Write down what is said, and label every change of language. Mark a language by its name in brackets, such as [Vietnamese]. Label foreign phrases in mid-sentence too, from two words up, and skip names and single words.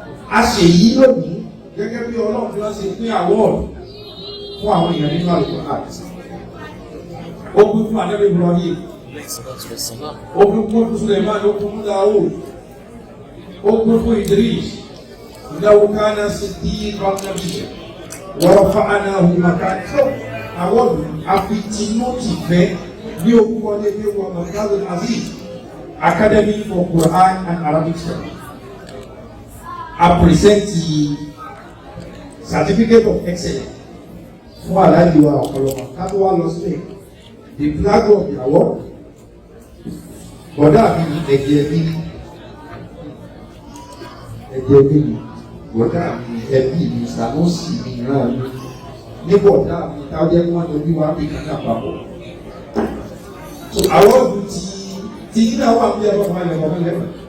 [Yoruba] A ṣe yí lónìí gẹ́gẹ́ bí Ọlọ́run bí wọ́n ṣe pín àwọ̀dù fún àwọn èèyàn nínú Al-Qur'an. Ó pín fún Ànábì Ibrahim. Ó pín fún Suleiman, ó pín fún Dawud. Ó pín fún Idris. [Arabic] إنه كان صديقا نبيا. ورفعناه مكانا. [Yoruba] Àwọn àfitinú ti fẹ́ ní orúkọ ní ẹgbẹ́ wa Markazul Aziz Academy for Quran and Arabic Studies. [English] A present the certificate of excellence [Yoruba] fún Alhaji wa ọ̀pọ̀lọpọ̀. Ká tó wá lọ sílẹ̀, [English] the flag of the award. [Yoruba] Bọ̀dá mi ni ẹ̀jẹ̀ mi ni. Ẹ̀jẹ̀ mi ni. Bọ̀dá mi ni ẹbí mi, Sanusi mi, ìran mi. Ní bọ̀dá mi, táwọn jẹ́ kí wọ́n jọ bí wá bí kan náà papọ̀. So, award ti, ti yín náà wà bí ẹ̀rọ ọmọ ẹ̀rọ ọmọ ẹ̀rọ.